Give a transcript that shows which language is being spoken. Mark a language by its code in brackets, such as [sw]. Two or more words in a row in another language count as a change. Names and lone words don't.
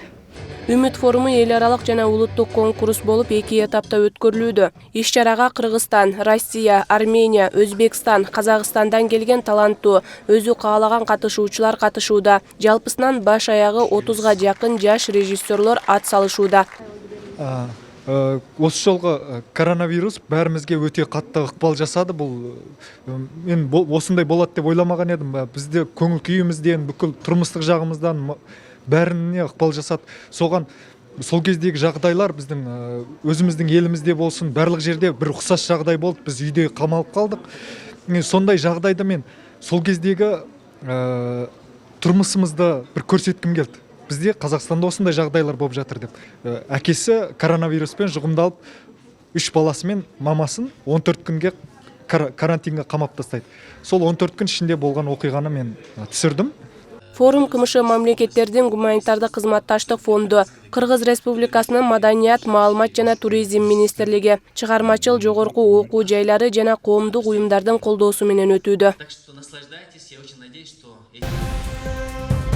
[ky] Үмүт форуму эл аралык жана улуттук конкурс болуп 2 этапта өткөрүлүүдө. Иш-чарага Кыргызстан, Россия, Армения, Өзбекстан, Казакстандан келген таланттуу, өзү каалаган катышуучулар катышууда. Жалпысынан баш аягы 30га жакын жаш режиссерлор ат салышууда. [kk] Осы жолғы коронавирус бәрімізге өте қатты ықпал жасады. Мен осындай болады деп ойламаған едім. Бізде көңіл күйімізден, бүкіл тұрмыстық жағымыздан бәріне ықпал жасады. Соған сол кездегі жағдайлар біздің өзіміздің елімізде болсын, барлық жерде бір ұқсас жағдай болды. Біз үйде қамалып қалдық. Сондай жағдайда мен сол кездегі тұрмысымызды бір көрсеткім келді. Бізде Қазақстанда осындай жағдайлар болып жатыр деп. Әкесі коронавируспен жұғымдалып, 3 баласы мен мамасын 14 күнге карантинге қамап тастайды. Сол 14 күн ішінде болған оқиғаны мен түсірдім. [ky] Форум КМШ мамлекеттердин гуманитардык кызматташтык фонду, Кыргыз Республикасынын Маданият, маалымат жана туризм министрлиги, чыгармачыл жогорку окуу жайлары жана коомдук уюмдардын колдоосу менен өтүүдө.